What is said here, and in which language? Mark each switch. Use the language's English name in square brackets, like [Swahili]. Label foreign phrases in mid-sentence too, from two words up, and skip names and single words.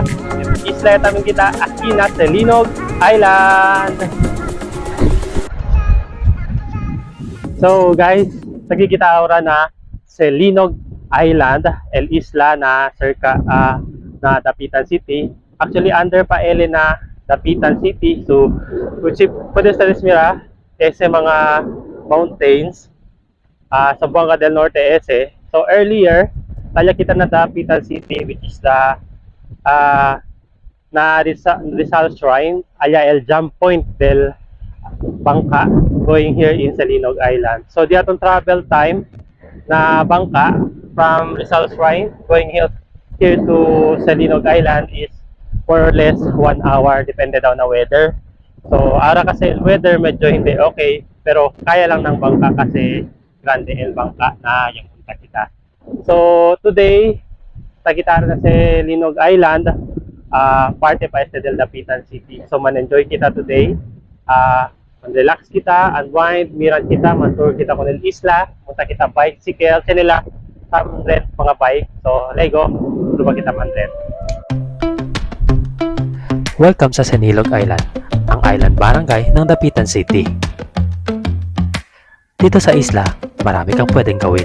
[Chavacano] Isla tamin kita aquí na Salinog Island. So guys, nagkikita ora na Salinog Island, el isla na circa na Dapitan City. Actually under pa ele na Dapitan City. So, kung pwede sa mira, ese mga mountains sa Zamboanga del Norte ese. So earlier, tayo kita na Dapitan City, [English] which is the [Chavacano] na Rizal Shrine, aya el jump point del bangka [English] going here in Salinog Island. [Chavacano] So di atong [English] travel time na bangka from Rizal Shrine going here to Salinog Island is more or less 1 hour, [Chavacano] depende daw na weather. [Filipino] So ara kasi weather medyo hindi okay, pero kaya lang ng bangka kasi [Chavacano] grande el bangka [Filipino] na yung kita. [Chavacano] So today kita na sa Linog Island, parte pa este del Dapitan City. So man-enjoy kita today, man-relax kita, unwind, miran kita, man-tour kita con el isla, punta kita bicycle, kanila rent mga bike. So lego, lupa kita man-rent. [Filipino] Welcome sa Senilog Island, ang island barangay ng Dapitan City. Dito sa isla, marami kang pwedeng gawin.